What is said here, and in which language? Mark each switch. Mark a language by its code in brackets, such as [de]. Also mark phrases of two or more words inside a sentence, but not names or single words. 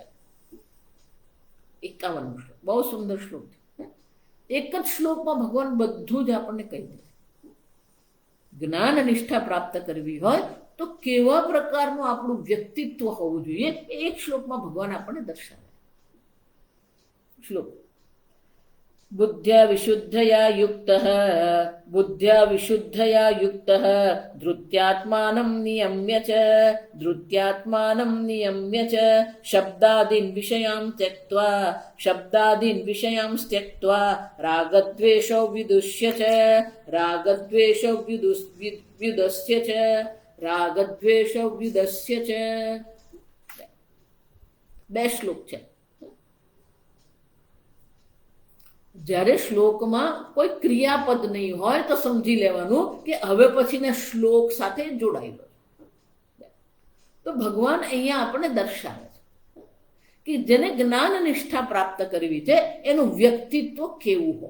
[gu] 51 શ્લોક, બહુ સુંદર શ્લોક છે. એક જ શ્લોકમાં ભગવાન બધું જ આપણને કહી દે. જ્ઞાન નિષ્ઠા પ્રાપ્ત કરવી હોય તો કેવા પ્રકારનું આપણું વ્યક્તિત્વ હોવું જોઈએ એ એક શ્લોકમાં ભગવાન આપણને દર્શાવે. શ્લોક. [sa] बुद्ध्या विशुद्धया युक्तः धृत्यात्मानं नियम्य च शब्दादीन् विषयान् त्यक्त्वा रागद्वेषौ व्युदस्य च. [gu] બે શ્લોક છે. જ્યારે શ્લોકમાં કોઈ ક્રિયાપદ નહીં હોય તો સમજી લેવાનું કે હવે પછીના શ્લોક સાથે જોડાયેલો. તો ભગવાન અહીંયા આપણને દર્શાવે છે કે જેને જ્ઞાન નિષ્ઠા પ્રાપ્ત કરવી છે એનું વ્યક્તિત્વ કેવું હોય.